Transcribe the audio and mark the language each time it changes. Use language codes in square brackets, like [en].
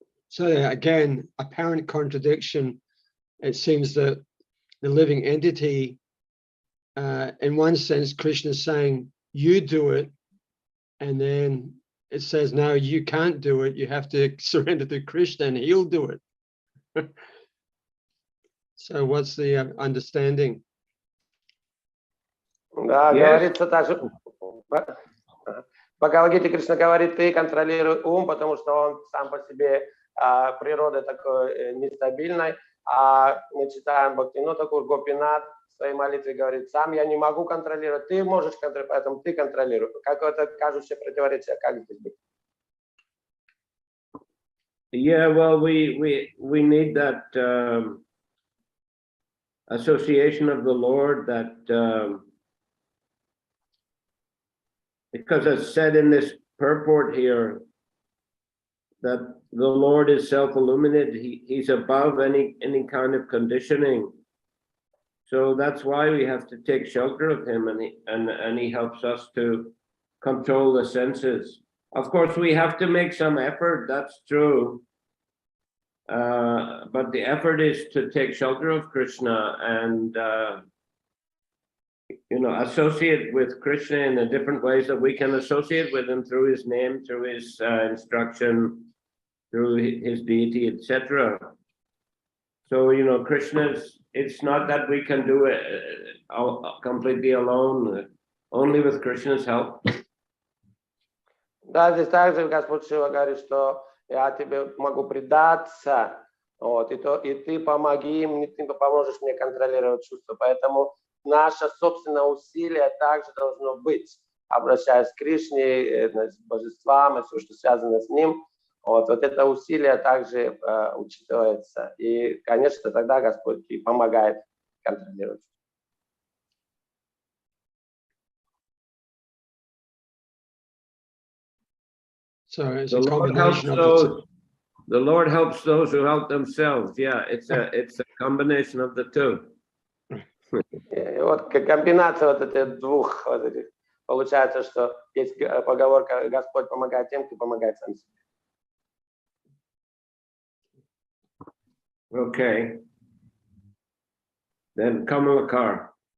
[en] So again, apparent contradiction. It seems that the living entity, in one sense, Krishna is saying, you do it. And then it says, no, you can't do it. You have to surrender to Krishna and he'll do it. So what's the understanding? [ru] Да, [en] Yes. [ru] говорится также. В Бхагавадгите Кришна говорит, ты контролируй ум, потому что он сам по себе природа такой нестабильной. А мы читаем Бхактивинода Тхакур, Гопинат в своей молитве говорит, сам я не могу контролировать, ты можешь контролировать, поэтому ты контролируй. Какое-то кажущее противоречие, как здесь быть? [en] Yeah, well, we need that association of the Lord, that because it's said in this purport here that the Lord is self-illuminated, he's above any kind of conditioning. So that's why we have to take shelter of him, and he helps us to control the senses. Of course, we have to make some effort, that's true. But the effort is to take shelter of Krishna and associate with Krishna in the different ways that we can associate with him, through his name, through his instruction, through his deity, etc. So, Krishna's, it's not that we can do it completely alone, only with Krishna's help. [ru] Да, здесь также Господь Шива говорит, что я тебе могу предаться, и ты помоги мне, ты поможешь мне контролировать чувства. Поэтому наше собственное усилие также должно быть, обращаясь к Кришне, с божествам и все, что связано с ним. Вот это усилие также учитывается. И, конечно, тогда Господь и помогает контролировать. [en] So it's a combination of the The Lord helps those who help themselves. Yeah, it's a combination of the two. [ru] И вот комбинация вот этих двух, вот этих, получается, что есть поговорка «Господь помогает тем, кто помогает сам себе». [en] Okay. Then Kamalakar.